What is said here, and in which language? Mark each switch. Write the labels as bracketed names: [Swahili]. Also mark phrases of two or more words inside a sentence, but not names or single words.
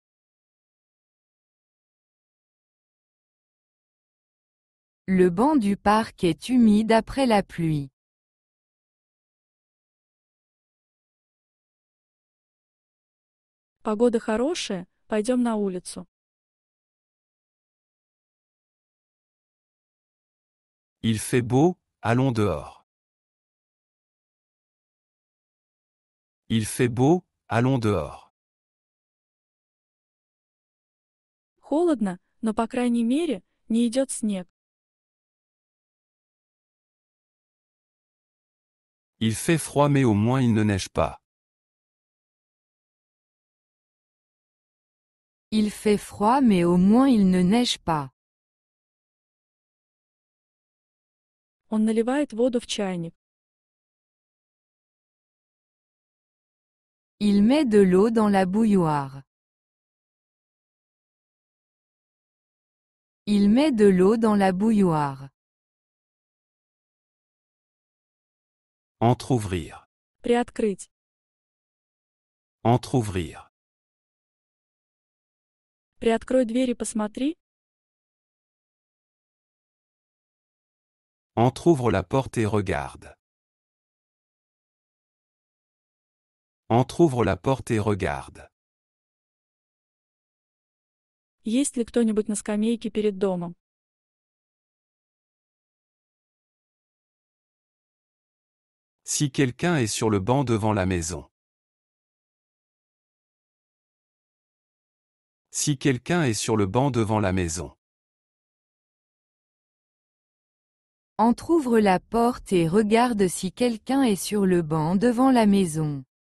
[French] Le banc du parc est humide après la pluie. [Russian] Погода хорошая, пойдем на улицу. [French] Il fait beau, allons dehors. Il fait beau, allons dehors. [Russian] Холодно, но по крайней мере, не идет снег. [French] Il fait froid mais au moins il ne neige pas. Il fait froid mais au moins il ne neige pas. [Russian] Он наливает воду в чайник. [French] Il met de l'eau dans la bouilloire. Il met de l'eau dans la bouilloire. Entr'ouvrir. [Russian] Приоткрыть. [French] Entr'ouvrir. [Russian] Приоткрой дверь и посмотри. [French] Entr'ouvre la porte et regarde. Entr'ouvre la porte et regarde. [Russian] Есть ли кто-нибудь на скамейке перед домом? [French] Si quelqu'un est sur le banc devant la maison. Si quelqu'un est sur le banc devant la maison. Entr'ouvre la porte et regarde si quelqu'un est sur le banc devant la maison.